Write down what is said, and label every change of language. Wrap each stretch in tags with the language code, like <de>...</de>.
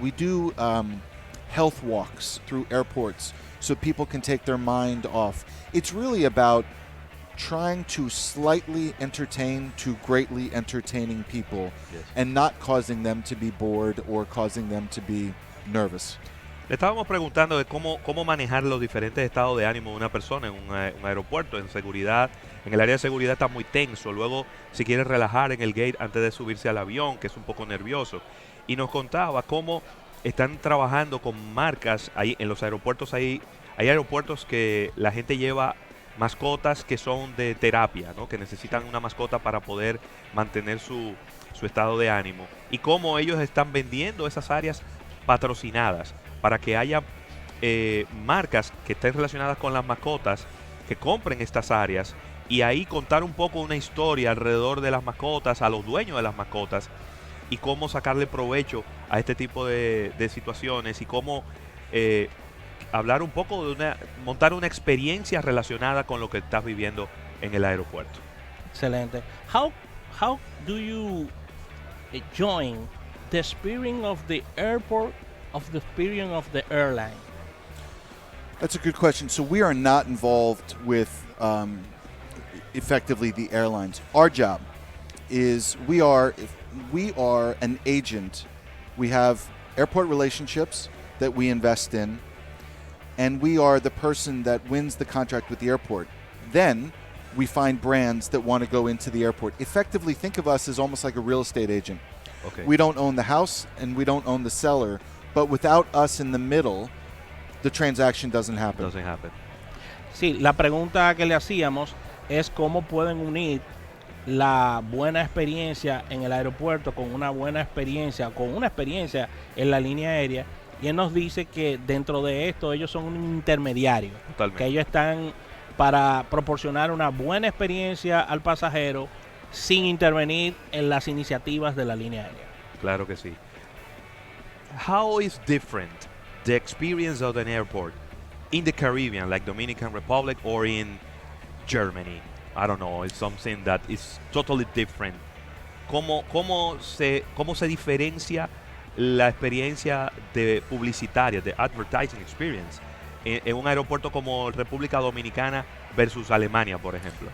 <en>We do health walks through airports so people can take their mind off. It's really about trying to slightly entertain to greatly entertaining people, Yes. and not causing them to be bored or causing them to be nervous.</en> <es>Le estábamos preguntando de cómo manejar los diferentes estados de ánimo de una persona en un aeropuerto. En seguridad, en el área de seguridad está muy tenso. Luego, si quiere relajar en el gate antes de subirse al avión, que es un poco nervioso. Y nos contaba cómo están trabajando con marcas. Ahí en los aeropuertos hay aeropuertos que la gente lleva mascotas que son de terapia, ¿no? Que necesitan una mascota para poder mantener su estado de ánimo. Y cómo ellos están vendiendo esas áreas patrocinadas para que haya marcas que estén relacionadas con las mascotas que compren estas áreas, y ahí contar un poco una historia alrededor de las mascotas, a los dueños de las mascotas, y cómo sacarle provecho a este tipo de situaciones, y cómo hablar un poco montar una experiencia relacionada con lo que estás viviendo en el aeropuerto. Excelente.</es> <en>How do you join the experience of the airport of the experience of the airline? That's a good question. So we are not involved with effectively the airlines. Our job is we are an agent. We have airport relationships that we invest in, and we are the person that wins the contract with the airport. Then we find brands that want to go into the airport. Effectively, think of us as almost like a real estate agent. Okay. We don't own the house and we don't own the seller, but without us in the middle, the transaction doesn't happen. Doesn't happen.</en> <es>Sí, la pregunta que le hacíamos es cómo pueden unir la buena experiencia en el aeropuerto con una buena experiencia, con una experiencia en la línea aérea. Y él nos dice que dentro de esto ellos son un intermediario, Totalmente. que ellos están para proporcionar una buena experiencia al pasajero sin intervenir en las iniciativas de la línea aérea. Claro que sí.</es> <en>How is different the experience of an airport in the Caribbean, like Dominican Republic or in Germany. I don't know, it's something that is totally different.</en> <es>¿Cómo se diferencia la experiencia de publicitaria, de</es> <en>advertising experience,</en> <es>en un aeropuerto como República Dominicana versus Alemania, por ejemplo?</es>